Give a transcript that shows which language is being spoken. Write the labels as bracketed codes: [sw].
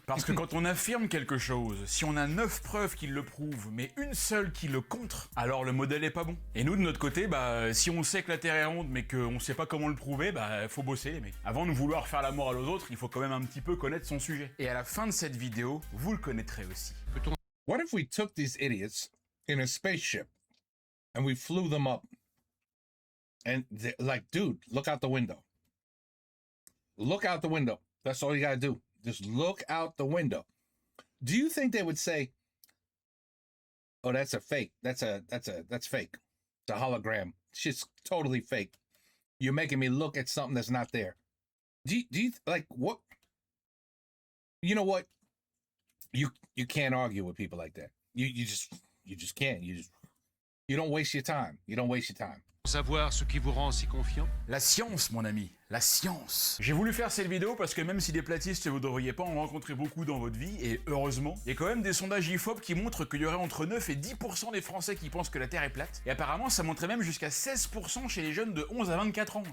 [fr] Parce que quand on affirme quelque chose, si on a 9 preuves qui le prouve, mais une seule qui le contre, alors le modèle est pas bon. Et nous, de notre côté, bah, si on sait que la Terre est ronde, mais qu'on sait pas comment le prouver, bah, faut bosser, les mecs. Avant de vouloir faire la morale aux autres, il faut quand même un petit peu connaître son sujet. Et à la fin de cette vidéo, vous le connaîtrez aussi. [en] What if we took these idiots in a spaceship and we flew them up? And they're like, dude, look out the window. Look out the window. That's all you gotta do. Just look out the window. Do you think they would say, "Oh, that's a fake. That's fake. It's a hologram. Shit's totally fake. You're making me look at something that's not there." Do you like what? You know what? You can't argue with people like that. You just can't. You don't waste your time. You don't waste your time. [fr] Savoir ce qui vous rend si confiant? La science, mon ami, la science. J'ai voulu faire cette vidéo parce que même si des platistes, vous devriez pas en rencontrer beaucoup dans votre vie, et heureusement, il y a quand même des sondages IFOP qui montrent qu'il y aurait entre 9 et 10% des Français qui pensent que la Terre est plate, et apparemment ça montrait même jusqu'à 16% chez les jeunes de 11 à 24 ans.